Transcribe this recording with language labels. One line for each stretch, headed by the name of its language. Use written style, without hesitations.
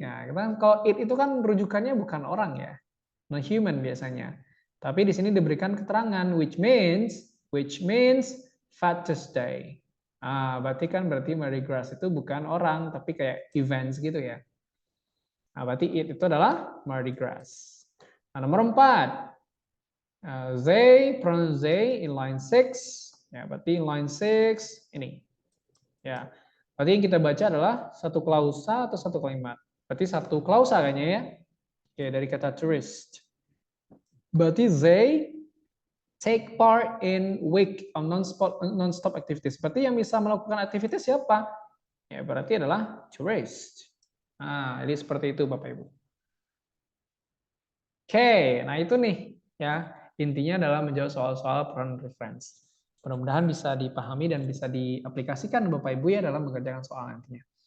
Indonesian: Nah, kan kalau it itu kan rujukannya bukan orang ya. Non-human biasanya. Tapi di sini diberikan keterangan
English: which means Father's Day.
Indonesian: Berarti Mardi Gras itu bukan orang, tapi kayak events gitu ya. Nah, berarti it itu adalah Mardi Gras. Nah, nomor 4.
English: They, pronoun they in line 6.
Indonesian: Ya, berarti
English: in line 6
Indonesian: ini. Ya. Berarti yang kita baca adalah satu klausa atau satu kalimat. Berarti satu klausa kayaknya ya. Oke, dari kata tourist. Berarti
English: they take part in week of non-stop activities.
Indonesian: Berarti yang bisa melakukan aktivitas siapa? Ya, berarti adalah tourist. Nah, jadi seperti itu Bapak Ibu. Oke, nah itu nih ya. Intinya adalah menjawab soal-soal pronoun reference. Mudah-mudahan bisa dipahami dan bisa diaplikasikan Bapak Ibu ya dalam mengerjakan soal nantinya.